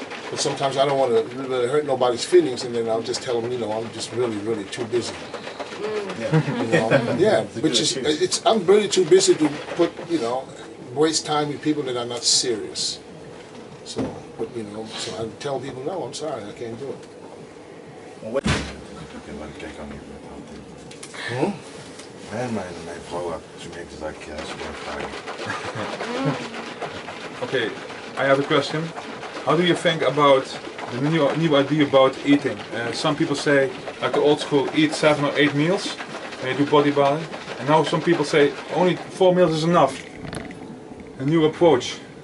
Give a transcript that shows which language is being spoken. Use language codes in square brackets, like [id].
[en] But sometimes I don't want to really hurt nobody's feelings, and then I'll just tell them, you know, I'm just really, really too busy. Yeah, you know, yeah, which is, I'm really too busy to put, you know, waste time with people that are not serious. So, but you know, so I tell people, no, I'm sorry, I can't do it. [nl] Mijn vrouw had gemerkt dat ik super vragen. [en] Okay, I have a question. How do you think about the new idea about eating? Some people say, like the old school, eat 7 or 8 meals when you do bodybuilding. And now some people say only 4 meals is enough. A new approach.